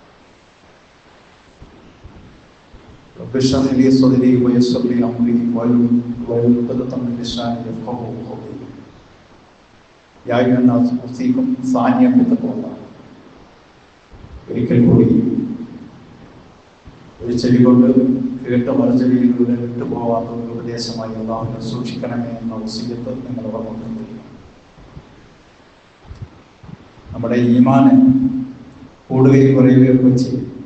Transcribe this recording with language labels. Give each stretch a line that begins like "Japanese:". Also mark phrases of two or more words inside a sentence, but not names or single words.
Arabic: رب اشرح لي صدري ويسر لي أمري واحلل عقدة من لساني يفقهوا قولي. يا أيها الناس أوصيكم ثانيا بتقوى الله.
Malayalam: ഒരിക്കൽ കൂടി ഒരു ചെവി കൊണ്ട് കേട്ട മറുചെവിയിലൂടെ വിട്ടുപോകാത്ത ഒരു ഉപദേശമായി അല്ലാഹുവിനെ സൂക്ഷിക്കണമേ എന്ന വസിയ്യത്ത് നിങ്ങൾ ഓർമ്മപ്പെടുത്തി. നമ്മുടെ ഈമാന് കൂടുകയും കുറയുകയൊക്കെ ചെയ്യും.